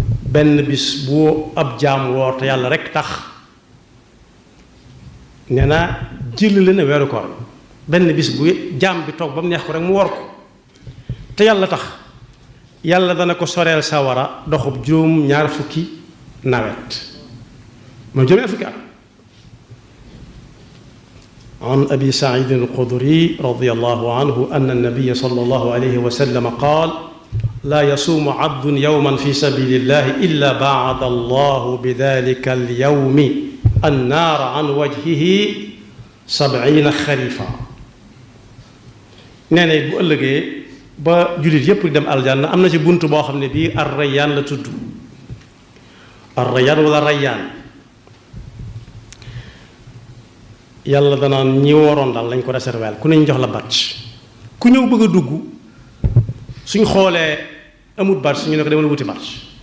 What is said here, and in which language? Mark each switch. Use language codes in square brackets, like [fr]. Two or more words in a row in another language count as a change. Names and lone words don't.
[wo] benn bis bu ab jaam woor te yàlla rek tax nee na jëlale na weeru koor benn bis bu jaam bi toog ba mu neex ko rek mu woor ko te yàlla tax yàlla dana ko soreel sawara doxub juróom ñaar fukki nawet mooy juróom ñaar fukki at [ar] عن أبي سعيد الخدري رضي الله عنه أن النبي صلى الله عليه وسلم قال لا يصوم عبد يوما في سبيل الله إلا باعد الله بذلك اليوم النار عن وجهه 70 خريفا [wo] nee na bu ëllëgee ba jullit yépp dem aljanna am na ci bunt boo xam ne bii ar-Rayyaan la tudd ar-Rayyaan wala Rayyaan yàlla danaan ñi waroon daal lañ ko réserver ku ne ñu jox la badge ku ñëw bëgg a dugg suñ xoolee amul badge suñu ne ko demal wuti badge